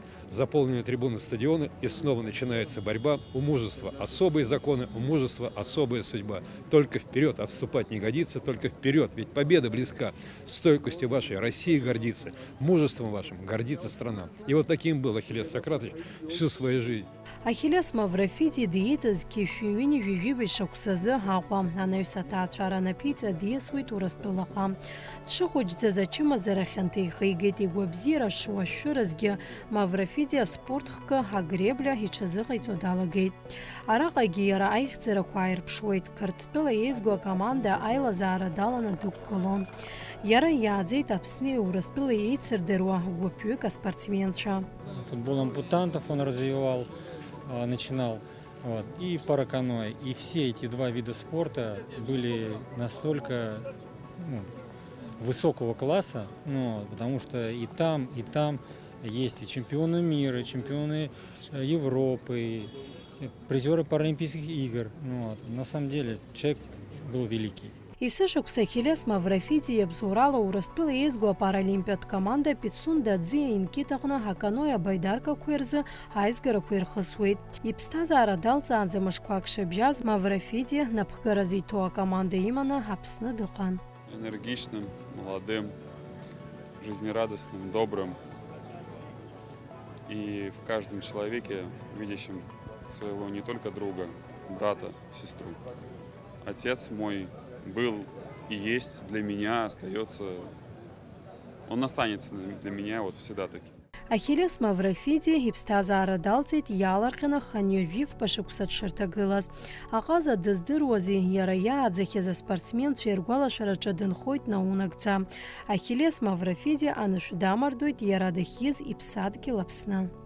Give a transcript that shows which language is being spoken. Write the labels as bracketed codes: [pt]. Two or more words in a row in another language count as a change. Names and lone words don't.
[ru] Заполнены трибуны стадиона, и снова начинается борьба. У мужества особые законы, у мужества особая судьба. Только вперед, отступать не годится, только вперед, ведь победа близка. Стойкостью вашей Россия гордится, мужеством вашим гордится страна. И вот таким был Ахиллес Сократович всю свою жизнь. [ab] Ахиллес Маврофиди диетызгьы шәиҩыни жәижәибаҩ шықәсазы Аҟәа анаҩс аҭаацәара наԥиҵа диасуеит Урыстәылаҟа. Дшыхәыҷӡаз ачымазара хьанҭа ихигеит. Игәабзиара шуашәыразгьы Маврофиди аспорт хкы агребля иҽазыҟаиҵо далагеит. Араҟагьы иара аихьӡарақәа ааирԥшуеит. Қырҭтәыла еизго акоманда аилазаара даланы дықәгылон. Иара иааӡеит Аԥсни Урыстәыла еицырдыруа гәыԥҩык аспортсменцәа. [ru] Футбол ампутантов он развивал, начинал. Вот. И параканой. И все эти два вида спорта были настолько высокого класса, потому что и там есть и чемпионы мира, и чемпионы Европы, и призеры Паралимпийских игр. На самом деле человек был великий. [ab] Есышықәса Ахиллес Маврофиди иабзоурала Урыстәыла еизго апаралимпиатә команда Пицун Даӡиа инкитаҟны аканои абаидаркақәа рзы аизгарақәа ирхысуеит. Иԥсҭазаара далҵаанӡа мышқәак шыбжьаз Маврофиди напхгаразы иҭоу акоманда иманы Аԥсны дыҟан. [ru] Энергичным, молодым, жизнерадостным, добрым. И в каждом человеке, видящем своего не только друга, брата, сестру. Отец мой был и есть для меня, остается, он останется для меня вот всегда таким. [ab] Ахиллес Маврофиди иԥсҭазаара далҵит иаалырҟьаны Ханҩажәиф шықәса дшырҭагылаз. Аҟаза дыздыруази иара иааӡахьаз аспортсменцәа иргәалашәараҿы дынхоит наунагӡа. Ахиллес Маврофиди анышә дамардоит иара дахьиз иԥсадгьыл Аԥсны.